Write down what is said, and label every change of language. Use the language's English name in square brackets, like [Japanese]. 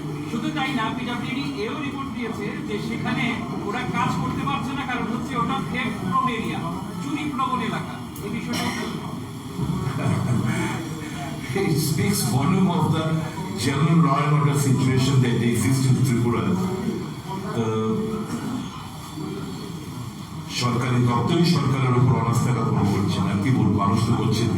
[Bangla] শুধু তাই না, পিডব্লিউডি এও রিপোর্ট দিয়েছে যে সেখানে ওরা কাজ করতে পারছে না, কারণ হচ্ছে ওটা থ্রেট প্রোন এরিয়া, চুরি প্রবণ এলাকা। এই বিষয়টা [English] It speaks volume of the general law and order situation that exists in Tripura. [Bangla] সরকারি দপ্তরই সরকারের উপর অনাস্থা জ্ঞাপন করছে না, কি বলবো, মানুষ তো করছে।